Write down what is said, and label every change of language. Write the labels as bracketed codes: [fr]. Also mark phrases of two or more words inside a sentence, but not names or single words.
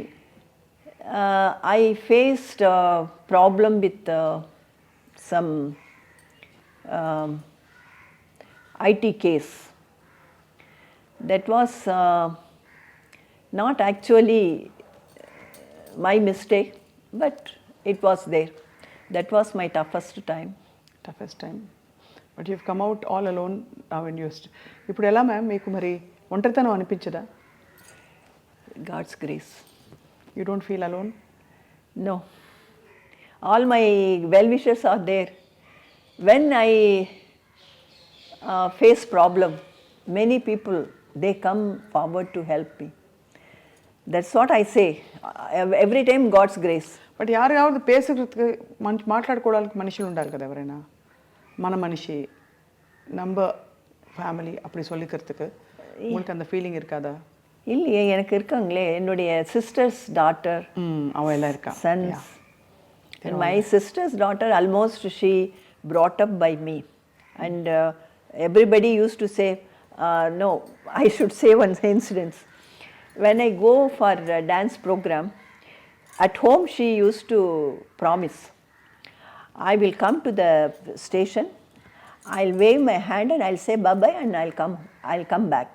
[en] I faced a problem with some IT case. That was not actually my mistake, but it was there. That was my toughest time. But you've come out all alone now in your [te] ఇప్పుడు ఎలా మ్యామ్ మీకు మరి ఒంటరితనం అనిపించదా? [en] God's grace. You don't feel alone? No. All my well-wishers are there. When I face problem, many people, they come forward to help me. That's what I say. Every time God's grace. [ta] బట్ யாராவது பேசுறதுக்கு [te] మాట్లాడుకోవడానికి మనుషులు ఉండాలి కదా, ఎవరైనా మన మనిషి [ta] நம்ம ஃபேமிலி அப்படி சொல்லிக்கிறதுக்கு உங்களுக்கு அந்த ஃபீலிங் இருக்காதா? இல்லையே, எனக்கு இருக்காங்களே, என்னுடைய [en] sisters daughter, [ta] அவன் எல்லாம் இருக்கா, சன்ஸ். [en] My sister's daughter, almost she brought up by me, and everybody used to say, no, I should say one incident. When I go for a dance program, at home she used to promise, I will come to the station, I'll wave my hand and I'll say bye-bye and I'll come back.